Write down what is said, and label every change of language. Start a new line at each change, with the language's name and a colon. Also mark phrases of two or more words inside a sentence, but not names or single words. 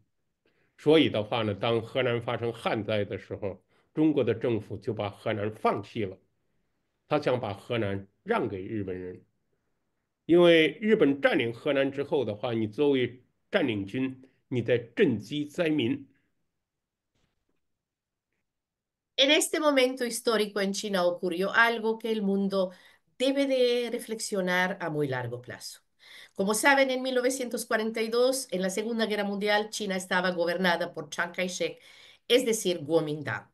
Chinese: 所以的话呢，当河南发生旱灾的时候，中国的政府就把河南放弃了，他想把河南让给日本人，因为日本占领河南之后的话，你作为占领军，你在赈济灾民。
Spanish: En este momento histórico en China ocurrió algo que el mundo debe de reflexionar a muy largo plazo. Como saben, en 1942, en la Segunda Guerra Mundial, China estaba gobernada por Chiang Kai-shek, es decir, Kuomintang.